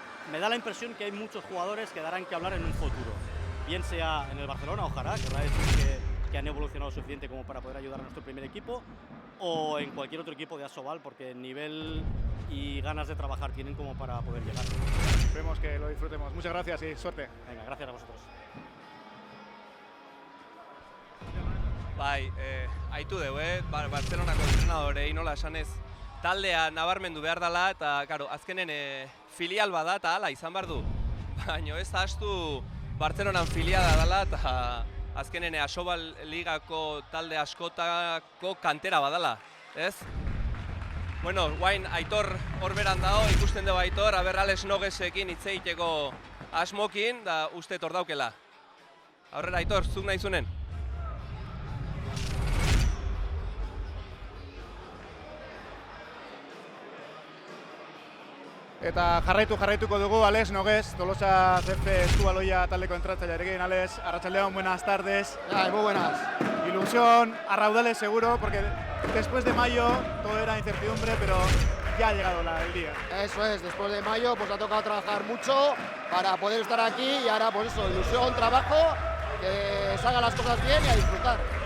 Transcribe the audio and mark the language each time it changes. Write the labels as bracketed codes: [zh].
[es] Me da la impresión que hay muchos jugadores que darán que hablar en un futuro. Bien sea en el Barcelona, ojalá, que va a decir que han evolucionado suficiente como para poder ayudar a nuestro primer equipo, o en cualquier otro equipo de Asobal, porque nivel y ganas de trabajar tienen como para poder llegar. Esperemos que lo disfrutemos. Muchas gracias y suerte. Venga, gracias a vosotros. [eu] Bai, aitu dugu, Barcelonako entrenadorei nola esanez taldea nabarmendu behar dela eta claro, azkenen filial bada eta hala izan behar du. Baina ez ahaztu Barcelonan filiala dela eta azkenen Asobal ligako talde askotako kantera badala, ez? Bueno, guain Aitor hor beran dago, ikusten dugu Aitor, aber Alex Noguesekin hitz egiteko asmokin, da uste hor daukela. Aurrera Aitor, zuk nahi zunen? Eta jarraituko dugu Alex Nogués, Tolosa CF Estubaloia taldeko entratzailearekin. Alex, arratsaldeon, [es] buenas tardes. Muy buenas. Ilusión a raudales seguro, porque después de mayo todo era incertidumbre, pero ya ha llegado el día. Eso es, después de mayo pues ha tocado trabajar mucho para poder estar aquí y ahora pues eso, ilusión, trabajo, que salgan las cosas bien y a disfrutar.